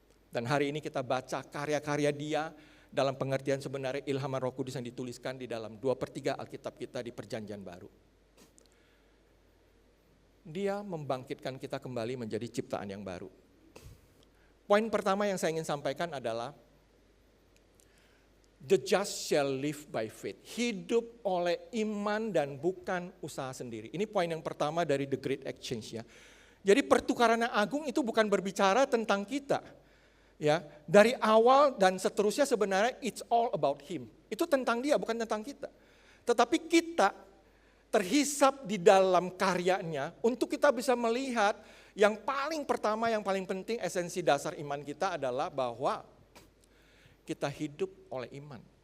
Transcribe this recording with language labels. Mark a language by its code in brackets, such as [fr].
[id] Dan hari ini kita baca karya-karya dia, dalam pengertian sebenarnya ilhaman Roh Kudus yang dituliskan di dalam 2/3 Alkitab kita di Perjanjian Baru. Dia membangkitkan kita kembali menjadi ciptaan yang baru. Poin pertama yang saya ingin sampaikan adalah [en] The just shall live by faith. [id] Hidup oleh iman dan bukan usaha sendiri. Ini poin yang pertama dari The Great Exchange ya. Jadi pertukaran yang agung itu bukan berbicara tentang kita. Ya, dari awal dan seterusnya sebenarnya [en] it's all about him. [id] Itu tentang dia, bukan tentang kita. Tetapi kita terhisap di dalam karyanya untuk kita bisa melihat yang paling pertama, yang paling penting esensi dasar iman kita adalah bahwa kita hidup oleh iman.